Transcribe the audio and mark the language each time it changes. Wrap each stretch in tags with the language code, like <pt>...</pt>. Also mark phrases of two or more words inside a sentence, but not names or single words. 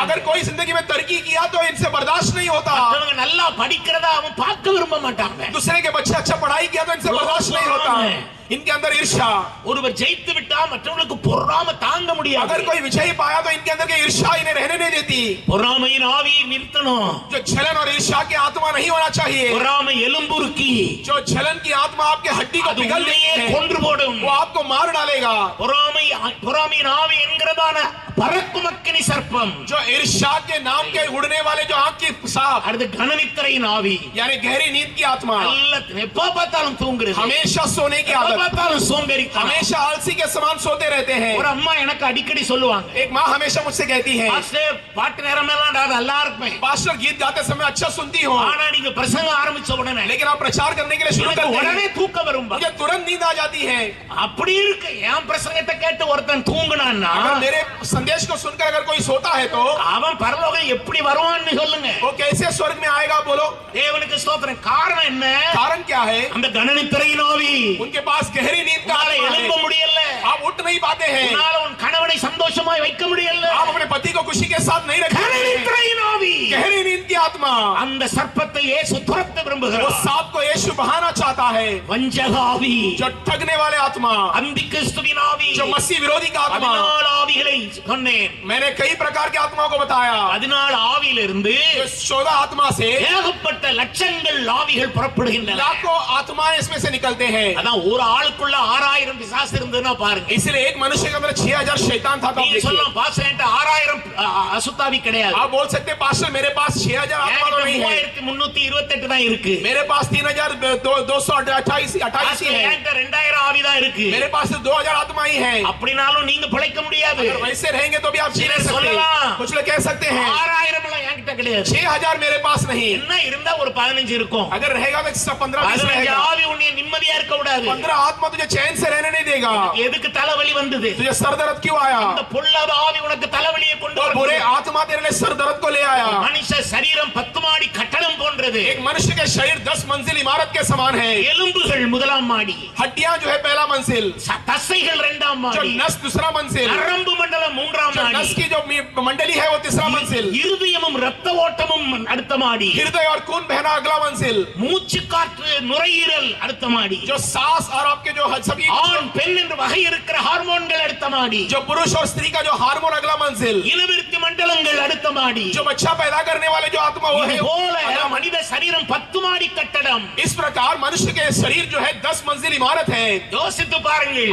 <hi>अगर कोई जिंदगी में तरक्की किया तो इनसे बर्दाश्त नहीं होता।</hi> <ta>மற்றவங்க நல்லா படிக்கிறதா அவன் பார்க்க விரும்ப மாட்டாங்க.</ta> <hi>दूसरे के बच्चे अच्छा पढ़ाई किया तो इनसे बर्दाश्त नहीं होता। इनके अंदर ईर्ष्या।</hi> <ta>ஒருவர் ஜெயித்து விட்டா மற்றவங்களுக்கு பொறாமை தாங்க முடியாது.</ta> <hi>अगर कोई विजय पाया तो इनके अंदर की ईर्ष्या इन्हें रहने नहीं देती।</hi> <ta>பொறாமையின் ஆவியை நிறுத்தணும்.</ta> <hi>जो छलन और ईर्ष्या की आत्मा नहीं होना चाहिए।</hi> <ta>பொறாமை எலும்புருக்கி,</ta> <hi>जो छलन की आत्मा आपके हड्डी को</hi> <ta>அது</ta> <hi>पिघल</hi> <ta>உன்னையே</ta> <hi>देती है,</hi> <ta>கொன்று போடும்.</ta> <hi>वो आपको मार डालेगा।</hi> <ta>பொறாமையின் ஆவி என்கிறதான பறக்கும் அக்கினி சர்ப்பம்,</ta> <hi>जो ईर्ष्या के नाम के उड़ने वाले जो आंख की सांप,</hi> <ta>அடுத்து கனநித்திரையின் ஆவி,</ta> <hi>यानी गहरी नींद की आत्मा,</hi> <ta>எப்ப பார்த்தாலும் தூங்குறது,</ta> <hi>हमेशा सोने की</hi> <ta>எப்ப</ta> <hi>आदत,</hi> <ta>பார்த்தாலும் சோம்பேறித்தனம்.</ta> <hi>हमेशा आलसी के समान सोते रहते हैं।</hi> <ta>ஒரு அம்மா எனக்கு அடிக்கடி சொல்லுவாங்க,</ta> <hi>एक माँ हमेशा मुझसे कहती है,</hi> <ta>பாஸ்டர் பாட்டு நேரமெல்லாம் நான் நல்லா இருப்பேன்,</ta> <hi>पास्टर गीत गाते समय अच्छा सुनती हूँ,</hi> <ta>ஆனா நீங்க பிரசங்க ஆரம்பிச்ச உடனே</ta> <hi>लेकिन आप प्रचार करने के लिए शुरू</hi> <ta>எனக்கு</ta> <hi>करते</hi> <ta>உடனே</ta> <hi>हैं,</hi> <ta>தூக்கம் வரும்.</ta> <hi>मुझे तुरंत नींद आ जाती है।</hi> <ta>அப்படி இருக்கு. என் பிரசங்கத்தை கேட்டு ஒருத்தன் தூங்குனான்னா</ta> <hi>अगर मेरे संदेश को सुनकर अगर कोई सोता है तो</hi> <ta>அவன் பரலோகம் எப்படி வருவான்னு சொல்லுங்க.</ta> <hi>वो कैसे स्वर्ग में आएगा? बोलो,</hi> <ta>தேவனுக்கு ஸ்தோத்திரம். காரணம் என்ன?</ta> <hi>कारण क्या है?</hi> <ta>அந்த கனநித்திரையின் ஆவி.</ta> <hi>उनके पास गहरी नींद का</hi> <ta>உன்னால</ta> <hi>आत्मा</hi> <ta>எழும்ப</ta> <hi>है।</hi> <ta>முடியல,</ta> <hi>आप उठ नहीं पाते हैं,</hi> <ta>உன்னால உன் கணவனை சந்தோஷமாய் வைக்க முடியல.</ta> <hi>आप अपने पति को खुशी के साथ नहीं रखते हैं।</hi> <ta>கனநித்திரையின் ஆவி,</ta> <hi>गहरी नींद की आत्मा,</hi> <ta>அந்த சர்ப்பத்தை இயேசு துரத்த</ta> <hi>वो</hi> <ta>விரும்புகிறார்.</ta> <hi>सांप को यीशु बहाना चाहता है।</hi> <ta>வஞ்சக ஆவி,</ta> <hi>जो ठगने वाले आत्मा,</hi> <ta>அந்திகிறிஸ்துவின் ஆவி,</ta> <hi>जो मसीह विरोधी का आत्मा,</hi> <ta>14 ஆவிகளை சொன்னேன்.</ta> <hi>मैंने कई प्रकार के आत्माओं को बताया।</hi> <ta>14 ஆவியிலிருந்து</ta> <hi>जो 14 आत्मा से</hi> <ta>ஏகப்பட்ட லட்சங்கள் ஆவிகள் புறப்படுகின்றன.</ta> <hi>लाखों आत्माएं इसमें से निकलते हैं।</hi> <ta>அதான் ஒரு ஆளுக்குள்ள 6000 பிசாசு இருந்ததுன்னா பாருங்க.</ta> <hi>इसलिए एक मनुष्य के अंदर 6000 शैतान था। तो आप</hi> <ta>நீங்க</ta> <hi>देखिए,</hi> <ta>சொல்லலாம் பாஸ்டர் என்கிட்ட 6000 अசுத்தாவி கிடையாது.</ta> <hi>आप बोल सकते हैं पास्टर मेरे पास 6000 आत्मा तो नहीं है,</hi> <ta>3328 தான் இருக்கு.</ta> <hi>मेरे पास 3228 ही है,</hi> <ta>என்கிட்ட 2000 ஆவி தான் இருக்கு.</ta> <hi>मेरे पास 2000 आत्मा ही है।</hi> <ta>அப்படினாலும் நீங்க பிழைக்க முடியாது.</ta> <hi>अगर वैसे रहेंगे तो भी आप जी नहीं सकते।</hi> <ta>சொல்லலாம்.</ta> <hi>कुछ लोग कह सकते हैं</hi> <ta>6000 எல்லாம் என்கிட்ட கிடையாது.</ta> <hi>6000 मेरे पास नहीं,</hi> <ta>என்ன இருந்தா ஒரு 15 இருக்கும்.</ta> <hi>अगर रहेगा तो 15-20</hi> <ta>15</ta> <hi>रहेगा।</hi> <ta>ஆவி உன்னை நிம்மதியா இருக்க விடாது.</ta> <hi>15 आत्मा तुझे चैन से रहने नहीं देगा।</hi> <ta>எதுக்கு தலைவலி வந்தது?</ta> <hi>तुझे सर दर्द क्यों आया?</hi> <ta>அந்த பொல்லாத ஆவி உனக்கு தலைவலியை கொண்டு</ta> <hi>और बुरे</hi> <ta>வருகிறது.</ta> <hi>आत्मा तेरे लिए सर दर्द को ले आया।</hi> <ta>மனுஷ சரீரம் 10 மாடி மாடி கட்டடம் போன்றது.</ta> <hi>एक मनुष्य के शरीर 10 मंजिल इमारत के समान है।</hi> <ta>எலும்புகள் முதலாம் மாடி,</ta> <hi>हड्डियां जो है पहला मंजिल,</hi> <ta>தசைகள் இரண்டாம்</ta> <hi>जो</hi> <ta>மாடி,</ta> <hi>नस दूसरा मंजिल,</hi> <ta>நரம்பு மண்டலம் மூன்றாம்</ta> <hi>जो</hi> <ta>மாடி,</ta> <hi>नस की जो मंडली है वो तीसरा मंजिल,</hi> <ta>இருதயமும் இரத்த ஓட்டமும் அடுத்த மாடி,</ta> <hi>हृदय और खून बहना अगला मंजिल,</hi> <ta>மூச்சு காற்று நுரையீரல் அடுத்த மாடி,</ta> <hi>जो सांस और आपके जो सभी</hi> <ta>ஆண் பெண் என்று வகை இருக்கிற ஹார்மோன்கள் அடுத்த மாடி,</ta> <hi>जो पुरुष और स्त्री का जो हार्मोन अगला मंजिल,</hi> <ta>இனவிருத்தி மண்டலங்கள் அடுத்த மாடி.</ta> <hi>जो बच्चा पैदा करने वाले जो आत्मा वो है</hi> <ta>இது போல மனித சரீரம் 10 மாடி கட்டடம்.</ta> <hi>इस प्रकार मनुष्य के शरीर जो है 10 मंजिल इमारत है।</hi> <ta>யோசித்து பாருங்கள்.</ta>